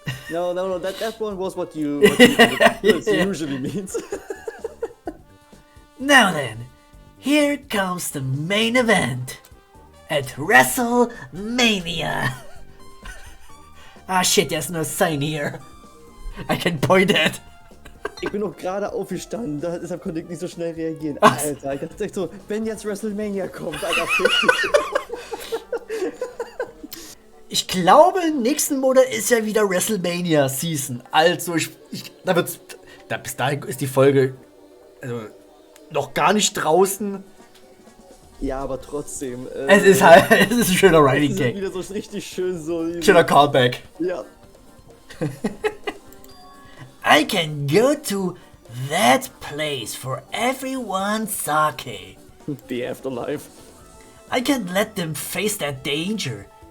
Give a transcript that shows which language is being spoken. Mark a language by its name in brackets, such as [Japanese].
[English] No, that one was what you usually means. Now then, here comes the main event at WrestleMania. Ah shit, there's no sign here. I can point at. [German] Ich bin noch gerade aufgestanden, deshalb konnte ich nicht so schnell reagieren. Alter, ich dachte echt so, wenn jetzt WrestleMania kommt, Alter, Ich glaube, nächsten Monat ist ja wieder WrestleMania Season. Also, bis dahin ist die Folge noch gar nicht draußen. Ja, aber trotzdem. Es ist ein schöner Riding es ist Gag. wieder so richtig schön so. Schöner Callback. Ja. [English] I can go to that place for everyone's sake. The Afterlife. I can let them face that danger.